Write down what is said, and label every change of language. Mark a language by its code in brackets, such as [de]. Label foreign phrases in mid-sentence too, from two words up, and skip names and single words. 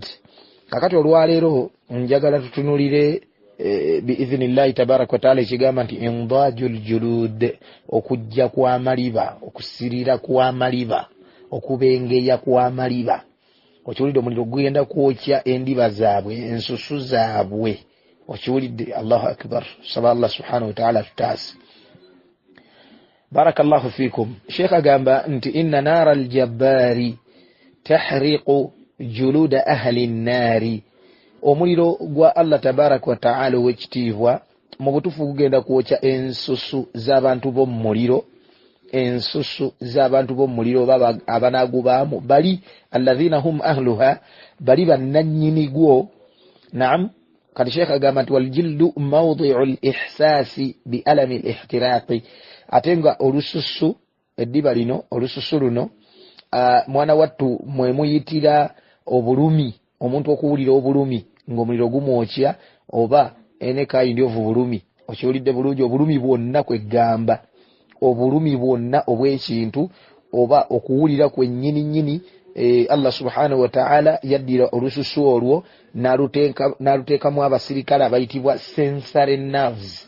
[lg] Kakati olwaleero njagala tutunulire [ar] بإذن الله تبارك وتعالى [lg] ekigamba nti [ar] إنضاج الجلود, [lg] okujja kw'amaliba, okusirira kw'amaliba, okubengeya kw'amaliba. Okiwulidde omuliro gugenda kwokya endiba zaabwe, ensusu zaabwe. Okiwulidde. [ar] الله أكبر. [lg] Saba [ar] الله سبحانه وتعالى [lg] tutaasi. [ar] بارك الله فيكم. [lg] Sheikh agamba nti [ar] إن نار الجبار تحرق جلود أهل النار. [lg] Omuliro gwa [ar] الله تبارك وتعالى [lg] wekitiibwa mu butufu gugenda kwokya ensusu z'abantu b'omu muliro. Ensusu z'abantu b'omu muliro baba abanagubaamu bali [ar] الذين هم أهلها, [lg] bali bannannyini gwo. Naam. Kati Sheikh agamba nti [ar] والجلد موضع الإحساس بألم الاحتراق. [lg] Atenga olususu eddiba lino, olususu luno mwana wattu mwe muyitira obulumi, omuntu okuwulira obulumi ng'omuliro gumwokya oba ene [en] kind of [lg] bulumi. Okiwulidde bulungi, obulumi bwonna kwegamba, obulumi bwonna obw'ekintu oba okuwulira kwennyini [ar] الله سبحانه وتعالى [lg] yaddira olususu olwo n'aluteekamu abasirikale abayitibwa [en] sensory nerves.